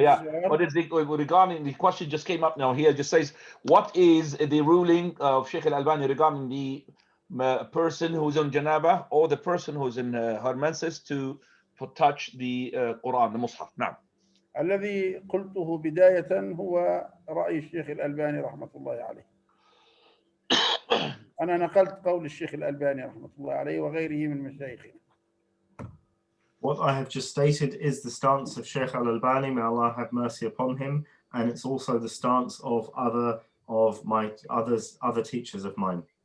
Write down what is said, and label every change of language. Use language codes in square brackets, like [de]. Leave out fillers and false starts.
[en] Yeah, what is regarding the question just came up now here, just says what is the ruling of Shaykh Al-Albani regarding the person who's on janaba or the person who's in her menses to touch the Quran, the Mus'haf. [ar] نعم. الذي قلته بداية هو رأي الشيخ الألباني رحمة الله عليه. أنا نقلت قول الشيخ الألباني رحمة الله عليه وغيره من مشايخنا. [en] What I have just stated is the stance of Shaykh Al-Albani, may Allah have mercy upon him, and it's also the stance of other teachers of mine.